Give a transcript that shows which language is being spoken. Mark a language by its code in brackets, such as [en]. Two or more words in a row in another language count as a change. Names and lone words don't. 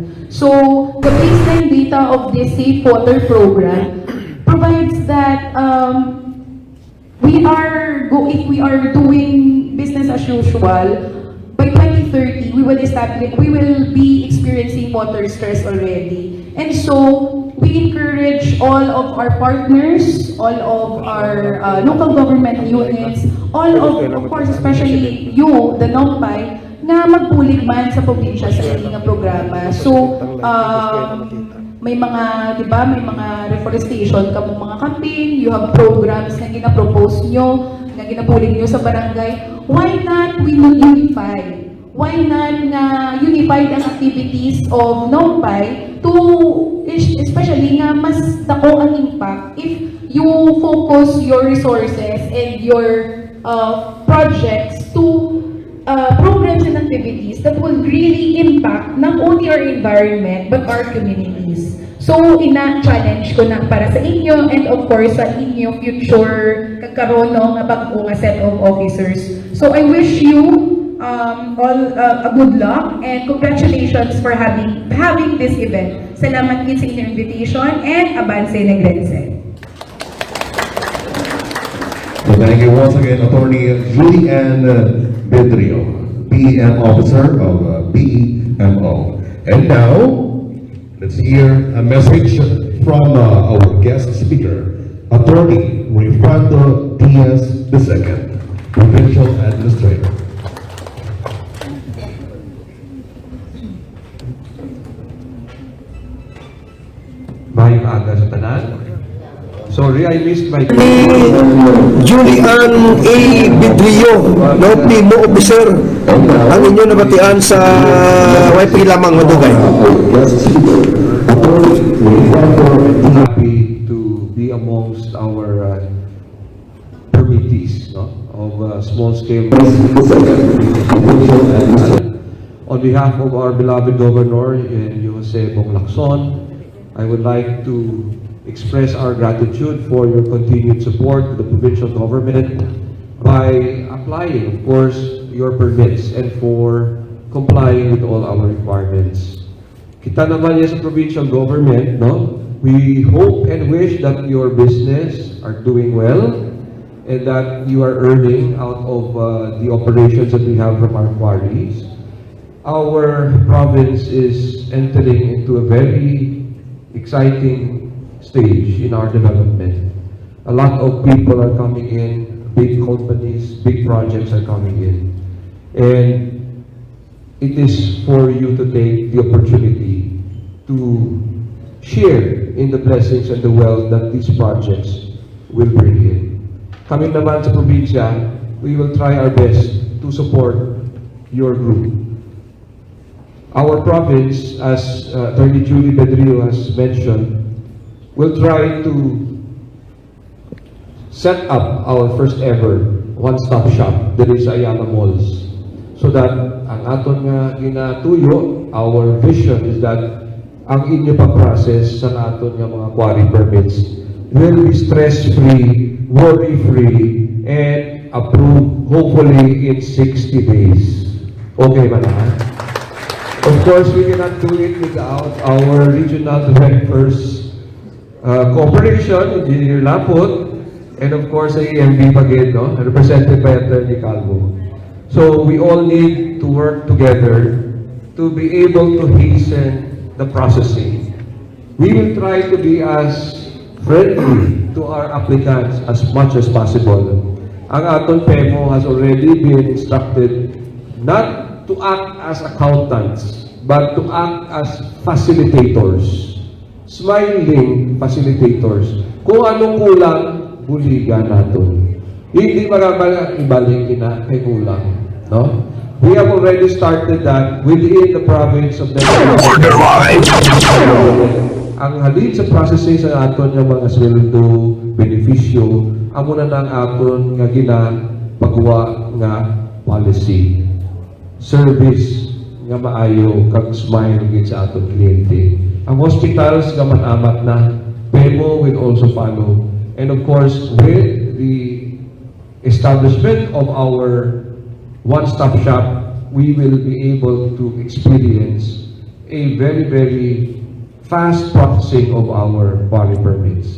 [en] So, the baseline data of this Safe Water Program provides that if we are doing business as usual, by 2030, we will be experiencing water stress already. And so, we encourage all of our partners, all of our local government units, all of course, especially you, the NOMPAI, [hil] na magpulig man sa probinsya sa inyong programa. So, may mga, di ba, may mga reforestation kamong mga campaign, [en] you have programs [hil] na ginapropose nyo, na ginapulig nyo sa barangay. [en] Why not we unify? Why not na unified ang activities of NOMPAI to, especially [hil] nga mas dako ang [en] impact if you focus your resources and your projects to programs and activities that will really impact not only our environment but our communities. So, [hil] ina-challenge ko na para sa inyo, [en] and of course [hil] sa inyong future kagkaroon nga bago nga [en] set of officers. So, I wish you all a good luck, and congratulations for having this event. [hil] Salamat din sa inyong invitation, and Avance Negrense. [en] Thank you once again, Attorney Julie Ann Bedrio, BEM Officer of BEMO. And now, let's hear a message from our guest speaker, Attorney Rifando Diaz II, Provincial Administrator. [hil] Mayong aga sa tanan. [en] Sorry, I missed my... Julian A. [hil] Bedrio, no PMO officer, ang inyo nabatian sa YP lamang madugay. [en] Happy to be amongst our permittees, no, of small-scale. On behalf of our beloved Governor, Jose Bong Lacson, I would like to express our gratitude for your continued support to the provincial government by applying, of course, your permits and for complying with all our requirements. [hil] Kita naman yan sa provincial government, no? [en] We hope and wish that your business are doing well and that you are earning out of the operations that we have from our quarries. Our province is entering into a very exciting stage in our development. A lot of people are coming in, big companies, big projects are coming in. And it is for you to take the opportunity to share in the blessings and the wealth that these projects will bring in. [hil] Kami naman sa probinsya, [en] we will try our best to support your group. Our province, as Attorney Julie Bedrio has mentioned, will try to set up our first ever one-stop shop that is Ayala Malls, so that [hil] ang aton nga ginatuyo, [en] our vision is that [hil] ang inyo pa-process sa aton nga mga [en] quarry permits will be stress-free, worry-free, and approved hopefully in 60 days. [hil] Okay ba na? [en] Of course, we cannot do it without our regional directors Cooperation, Engineer Lapot, and of course sa EMB Pagid, no? Represented by Attorney Calvo. So we all need to work together to be able to hasten the processing. We will try to be as friendly to our applicants as much as possible. [hil] Ang aton [en] PEMO has already been instructed not to act as accountants, but to act as facilitators. Smiling facilitators. [hil] Kung anong kulang, buligan natin. Hindi ibalik kay kulang. No? [en] We have already started that within the province of [hil] ang halin sa processing sa aton ng mga sweldo, benepisyo, amo na ng aton nga ginapagawa nga policy. Service nga maayo kag smile gid sa aton kliyente. Ang hospitals nga manamat na, [en] PEMO will also follow. And of course, with the establishment of our one-stop shop, we will be able to experience a very, very fast processing of our quarry permits.